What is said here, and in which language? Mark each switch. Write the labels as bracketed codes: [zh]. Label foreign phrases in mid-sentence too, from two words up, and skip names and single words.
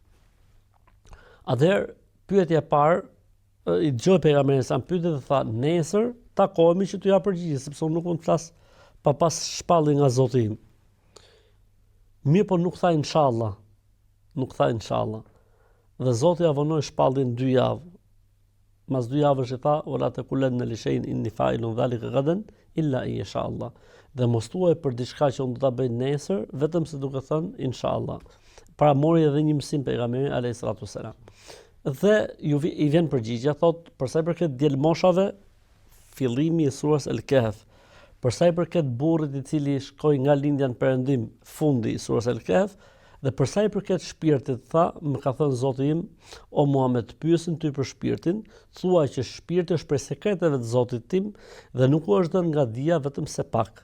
[sq] Atëherë, pyetja e parë, i dëgjoi pejgamberin sa pyetën dhe tha, nesër takohemi që t'ju jap përgjigje, sepse unë nuk mund të flas pa pas shpallje nga Zoti im. Mirë, po nuk tha inshallah. Nuk tha inshallah. Dhe Zoti ja vonoi shpalljen 2 javë. Mas 2 javësh i tha, [ar] "ولا تقولن لشيء إني فاعل ذلك غدا إلا أن يشاء الله." [sq] Dhe mos thuaj për diçka që unë do ta bëj nesër, vetëm se duke thënë inshallah. Pra mori edhe një mësim pejgamberi [ar] عليه الصلاة والسلام. [sq] Dhe i vjen përgjigja, thot, për sa i përket djelmoshave, fillimi i surës El-Kehf. Për sa i përket burrit i cili shkoi nga lindja në perëndim, fundi i surës El-Kehf, dhe për sa i përket shpirtit, tha, më ka thënë Zoti im, o Muhammed, pyesin ty për shpirtin, thuaj që shpirti është prej sekreteve të Zotit tim dhe nuk u është dhënë nga dia vetëm se pak.